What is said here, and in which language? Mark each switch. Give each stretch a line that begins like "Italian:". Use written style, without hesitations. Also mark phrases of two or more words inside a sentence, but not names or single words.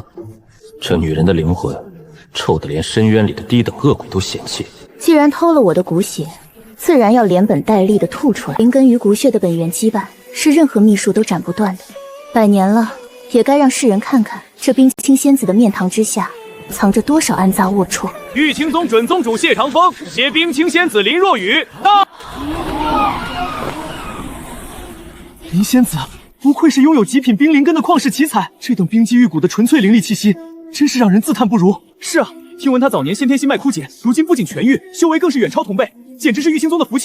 Chinese: 這女人的靈魂，臭得連深淵裡的低等惡鬼都嫌棄。既然偷了我的骨血，自然要連本帶利的吐出來。靈根與骨血的本源羈絆，是任何秘術都斬不斷的。100年了，也該讓世人看看，這冰清仙子的面堂之下，藏着多少暗雜齷齪。玉清宗準宗主謝長風攜冰清仙子林若雨到。林仙子，不愧是擁有極品冰靈根的曠世奇才，這等冰肌玉骨的純粹靈力氣息，真是讓人自嘆不如。是啊，聽聞他早年先天心脈枯竭，如今不僅痊癒，修為更是遠超同輩，簡直是玉清宗的福氣。